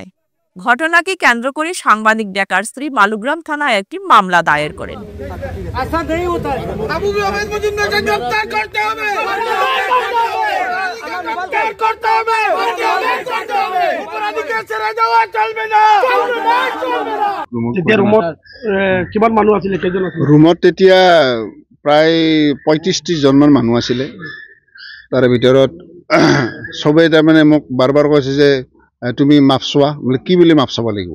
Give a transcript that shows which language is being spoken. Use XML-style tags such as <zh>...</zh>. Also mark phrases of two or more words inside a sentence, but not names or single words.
<bn>ঘটনাকে কেন্দ্র করে সাংবাদিক ডাকার স্ত্রী মালুগ্রাম থানায় একটি মামলা দায়ের করেন। আবু মোহাম্মদ মজুমদারকে গ্রেফতার করতে হবে গ্রেফতার করতে হবে অপরাধীকে ছেড়ে যাওয়া চলবে না।</bn> <as>কিমান মানুহ আছিলে কেইজন আছিলে ৰুমত তেতিয়া প্ৰায় ৩৫-৩০ জনমান মানুহ আছিলে। তাৰে ভিতৰত চবেই তাৰমানে মোক বাৰ বাৰ কৈছে যে তুমি মাপ চোৱা। বোলে কি বুলি মাপ চাব লাগিব?</as>